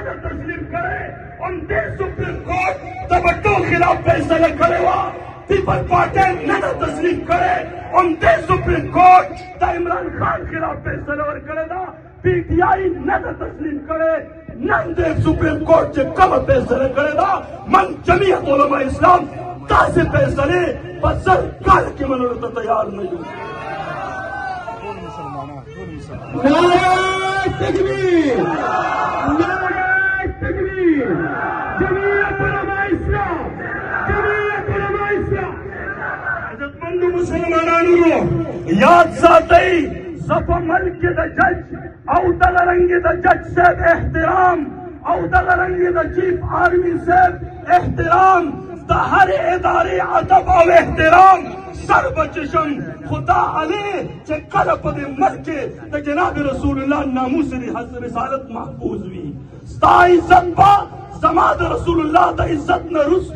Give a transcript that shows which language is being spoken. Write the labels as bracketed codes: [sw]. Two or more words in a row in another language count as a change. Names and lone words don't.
[ps] ده تسلیم کړی همدې سپریم کورټ د بټو خلاف فیصله کړې وه پیپل پارټي نه ده تسلیم کړی همدې سپریم کورټ د عمران خان خلاف فیصله ورکړې ده پی ټي آی نه ده تسلیم کړی نن دې سپریم کورټ چې کومه فیصله کړې ده من جمعیت علما اسلام داسې فیصلې په 100 کال کې منلو ته تیار نه یو نعرہ تکبیر نعرہ تکبیر جمعیت علماء اسلام جمعیت علماء اسلام عزتمندو مسلمانانو یاد ساتئ زپا ملک دا جج او دغه رنګ د جج صاحب احترام او دغه رنګ د چیف آرمی صاحب احترام د هر ادارې ادب او احترام سر بچشم خدا علی چې کله په دې ملک کې د جناب رسول الله ناموس رسالت محفوظ وي ستا عزت به زما د رسول الله د عزت نه رستو